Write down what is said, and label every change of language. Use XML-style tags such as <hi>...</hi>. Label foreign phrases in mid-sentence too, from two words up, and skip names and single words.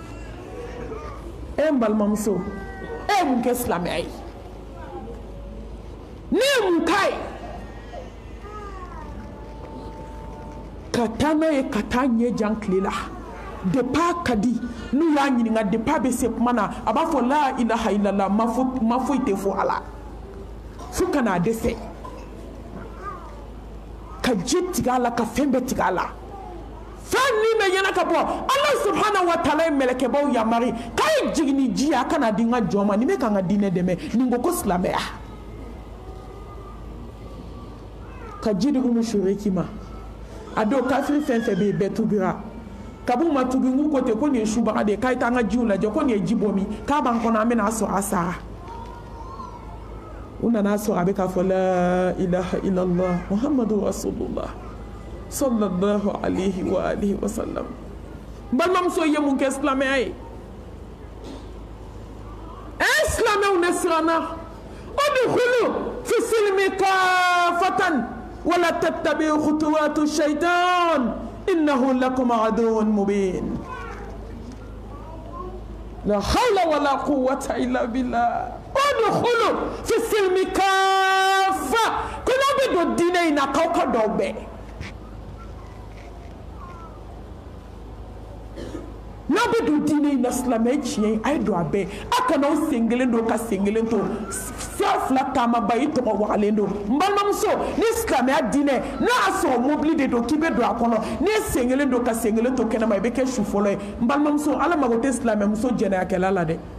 <bm>e n balimamuso e ye mun kɛ silamɛya ye ne ye mun k'a ye ka taa n'a ye ka taa ɲɛ jan tile la depuis a ka di n'u y'a ɲininka depuis a bɛ se kuma na a b'a fɔ</bm> <ar>لا إله إلا الله</ar> <bm>ma foyi tɛ fɔ a la fo ka n'a dɛsɛ ka ji tigɛ a la ka fɛn bɛɛ tigɛ a la fɛn min bɛ ɲɛna ka bɔ</bm> <ar>الله سبحانه وتعالى</ar> <bm>ye mɛlɛkɛbaw yamari k'a ye jigin ji a kana di n ka jɔn ma ni bɛ ka n ka diinɛ dɛmɛ nin ko ko silamɛya ka ji di Umu Shurayki ma a don kafiri fɛn fɛn bɛ yen bɛɛ tubira kabu ma tubi ngu ko te ko nin ye subaga de ye k'a ye taa an ka jiw lajɛ ko nin ye ji bɔ min k'a b'an kɔnɔ an bɛna a sɔrɔ a sara u nana sɔrɔ a bɛ k'a fɔ</bm> <ar>لا إله إلا الله محمد رسول الله صلى الله عليه وعلى آله وسلم</ar> <bm>balimamuso ye mun kɛ silamɛya ye silamɛw ne siranna</bm> <ar>ادخلوا في السلم كافة ولا تتبعوا خطوات الشيطان إنه لكم عدو مبين لا حول ولا قوة إلا بالله ادخلوا في السلم كافة</ar> <bm>kuna be do diinɛ in na k'aw ka dɔw bɛɛ n'a bɛ don diinɛ in na silamɛya tiɲɛ a ye don a bɛɛ a kana aw sen kelen don ka sen kelen to sira fila taamaba i tɔgɔ wagalen don n balimamuso ni silamɛya diinɛ n'a y'a sɔrɔ mobili de don k'i bɛ don a kɔnɔ n'i ye sen kelen don ka sen kelen to kɛnɛma i bɛ kɛ su fɔlɔ ye n balimamuso ala mago tɛ silamɛmuso jɛnɛyakɛla la dɛ</bm>